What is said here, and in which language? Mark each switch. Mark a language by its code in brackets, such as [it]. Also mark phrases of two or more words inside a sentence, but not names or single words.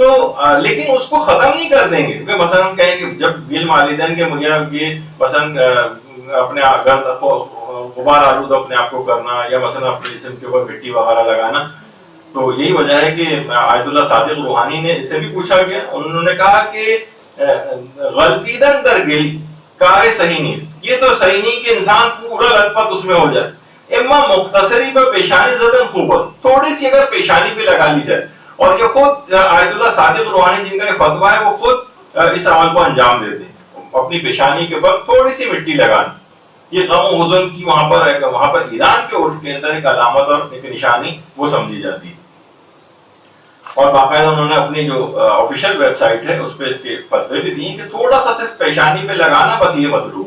[ur] تو لیکن اس کو ختم نہیں کر دیں گے، کیونکہ مثلا ہم کہیں کہ جب بیل والدین کے مجھے یہ مثلا اپنے غبار آلود اپنے آپ کو کرنا یا مثلا اپنے جسم کے اوپر مٹی وغیرہ لگانا، تو یہی وجہ ہے کہ آیت اللہ صادق روحانی نے اسے بھی پوچھا گیا، انہوں نے کہا کہ [fa] غلطیدن در گل کار [ur] صحیح نہیں، یہ تو صحیح نہیں کہ انسان پورا لت پت اس میں ہو جائے، [fa] اما مختصری پر پیشانی زدن خوب است، [ur] تھوڑی سی اگر پیشانی پہ لگا لی جائے، اور یہ خود آیت اللہ صادق روحانی جن کا یہ فتویٰ ہے وہ خود اس عمل کو انجام دیتے ہیں، اپنی پیشانی کے اوپر تھوڑی سی مٹی لگانا، یہ غم و حزن کی وہاں پر ایران کے عرف کے اندر ایک علامت اور ایک نشانی وہ سمجھی جاتی ہے، اور باقاعدہ انہوں نے اپنی جو آفیشیل ویب سائٹ ہے اس پہ اس کے فتوے بھی دیے کہ تھوڑا سا صرف پیشانی پہ لگانا بس یہ مطلوب۔